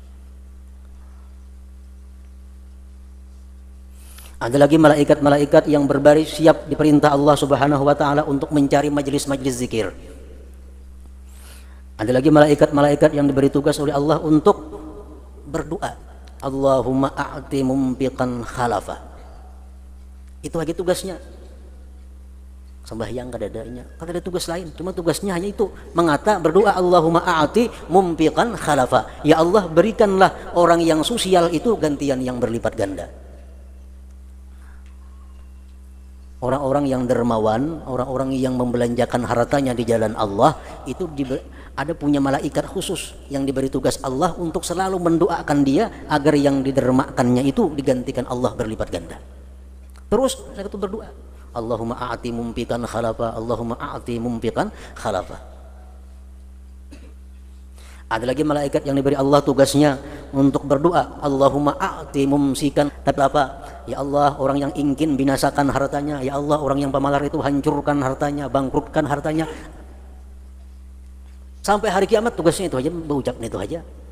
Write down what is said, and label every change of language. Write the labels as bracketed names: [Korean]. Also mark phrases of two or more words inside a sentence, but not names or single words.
[Indonesian] Ada lagi malaikat-malaikat yang berbaris siap diperintah [Arabic] الله سبحانه وتعالى [Indonesian] untuk mencari majelis-majelis zikir. Ada lagi malaikat-malaikat yang diberi tugas oleh Allah untuk berdoa, [Arabic] اللهم أعط منفقا خلفا. [Indonesian] Itu lagi tugasnya. Sembahyang kada adanya, kada ada tugas lain, cuma tugasnya hanya itu, mengata berdoa, [Arabic] اللهم أعط منفقا خلفا, [Indonesian] ya Allah berikanlah orang yang sosial itu gantian yang berlipat ganda. Orang-orang yang dermawan, orang-orang yang membelanjakan hartanya di jalan Allah itu ada punya malaikat khusus yang diberi tugas Allah untuk selalu mendoakan dia agar yang didermakannya itu digantikan Allah berlipat ganda. Terus saya itu berdoa, [Arabic] اللهم أعط منفقا خلفا، اللهم أعط منفقا خلفا. [Indonesian] Ada lagi malaikat yang diberi Allah tugasnya untuk berdoa, [Arabic] اللهم أعط ممسكا, [Indonesian] tapi apa? Ya Allah, orang yang ingin binasakan hartanya, ya Allah orang yang pemalar itu hancurkan hartanya, bangkrutkan hartanya. Sampai hari kiamat tugasnya itu aja, berucapnya itu aja.